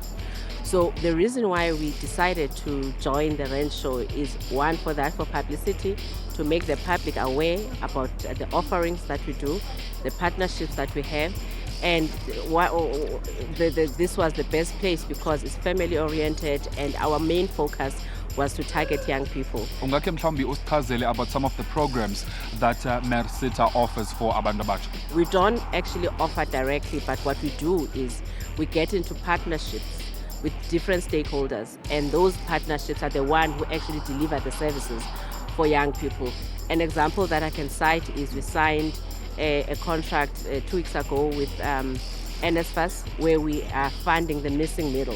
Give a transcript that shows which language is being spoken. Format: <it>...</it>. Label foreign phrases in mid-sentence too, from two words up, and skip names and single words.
<en>So the reason why we decided to join the Rand Show is one, for publicity, to make the public aware about the offerings that we do, the partnerships that we have, and this was the best place because it's family oriented and our main focus was to target young people.</en> <zu>Ungake mhlawumbi usichazele</zu> <en>about some of the programs that Mercita offers for</en> <zu>abantu abatsha.</zu> <en>We don't actually offer directly, but what we do is we get into partnerships with different stakeholders, and those partnerships are the one who actually deliver the services for young people. An example that I can cite is we signed a contract 2 weeks ago with NSFAS, where we are funding the missing middle.</en>